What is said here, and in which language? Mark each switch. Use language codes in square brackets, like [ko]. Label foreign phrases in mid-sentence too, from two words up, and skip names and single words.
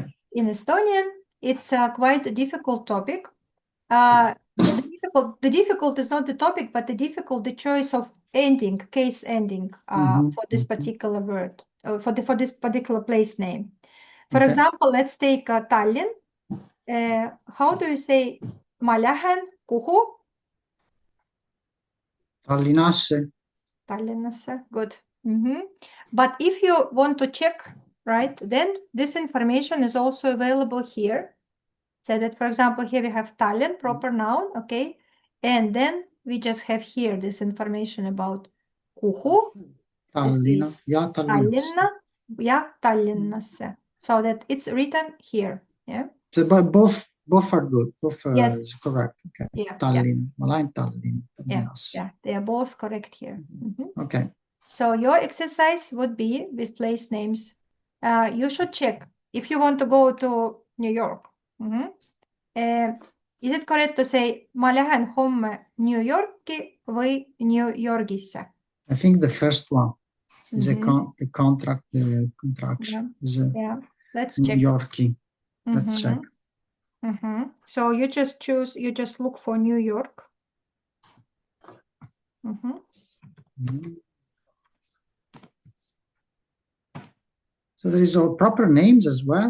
[en] In Estonian, it's quite a difficult topic. The difficult is not the topic, but the choice of ending, case ending for this particular word, for this particular place name. For example, let's take Tallinn. How do you say [et] ma lähen, kuhu? [en] Tallinnasse. Tallinnasse, good. But if you want to check, right, then this information is also available here. So that, for example, here we have Tallinn, proper noun, okay? And then we just have here this information about kuhu. [et] Tallinna, ja Tallinnasse. Tallinna, ja Tallinnasse. [en] So that it's written here, yeah? So, but both are good. Both Yes. is correct. Okay. Yeah. [et] Tallinn, ma lähen Tallinna, [en] Yeah, Tallinnasse. yeah, they are both correct here. Okay. So your exercise would be with place names. You should check if you want to go to New York. Is it correct to say [et] ma lähen homme New Yorki või New Yorgisse? [en] I think the first one is the contract, the contraction. Yeah, let's New check. Yorkie. Let's check. So you just choose, you just look for New York. So there is all proper names as well.